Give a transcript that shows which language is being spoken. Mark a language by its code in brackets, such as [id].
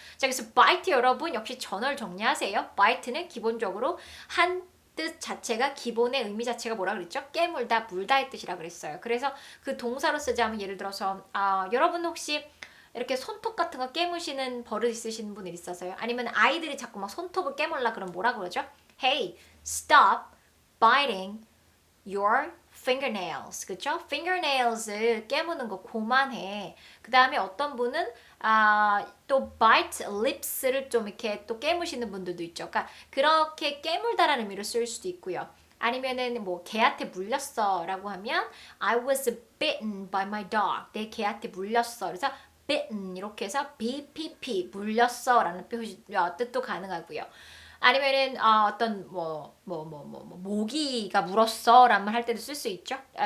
[ko] 자, 그래서 bite 여러분 역시 전어를 정리하세요. bite는 기본적으로 한 뜻 자체가 기본의 의미 자체가 뭐라 그랬죠? 깨물다, 물다의 뜻이라 그랬어요. 그래서 그 동사로 쓰자면 예를 들어서 여러분 혹시 이렇게 손톱 같은 거 깨무시는 버릇 있으신 분들 있어서요? 아니면 아이들이 자꾸 막 손톱을 깨물라 그러면 뭐라 그러죠? [en] Hey, stop biting your fingernails. [ko] 그쵸? fingernails을 깨무는 거 그만해. 그 다음에 어떤 분은 또 bite lips를 좀 이렇게 또 깨무시는 분들도 있죠. 그러니까 그렇게 깨물다라는 의미로 쓸 수도 있고요. 아니면은 뭐 개한테 물렸어라고 하면 [en] I was bitten by my dog. [ko] 내 개한테 물렸어. 그래서 bitten 이렇게 해서 BPP 물렸어라는 뜻도 가능하고요. 아니면은 어떤 모기가 물었어라는 말 할 때도 쓸 수 있죠.